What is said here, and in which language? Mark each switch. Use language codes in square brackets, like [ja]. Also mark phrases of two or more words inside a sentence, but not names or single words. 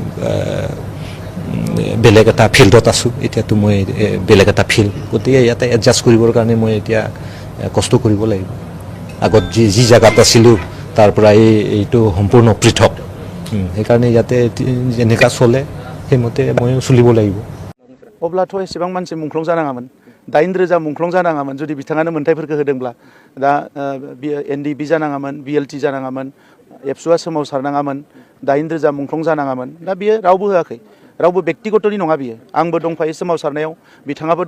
[as] বেলেগ এটা ফিল্ডত আছোঁ এতিয়াতো মই বেলেগ এটা ফিল্ড গতিকে ইয়াতে এডজাষ্ট কৰিবৰ কাৰণে মই এতিয়া কষ্ট কৰিব লাগিব আগত যি জেগাত আছিলোঁ তাৰ পৰা এইটো সম্পূৰ্ণ পৃথক সেইকাৰণে ইয়াতে যেনেকুৱা চলে সেইমতে ময়ো চলিব লাগিব [brx] अब्लाथ' एसेबां मानसि मुंख्लं जानाङामोन 8,000 मुंख्लं जानाङामोन जुदि बिथाङानो मोन्थायफोरखौ होदोंब्ला दा NDFB जानाङामोन BLT जानाङामोन एबसुआ सोमावसारनाङामोन 8,000 मुंख्लं जानाङामोन दा बियो रावबो होआखै रावबो व्यक्तिगतनि नङा बियो आंबो दंफायो सोमावसारनायाव बिथाङाबो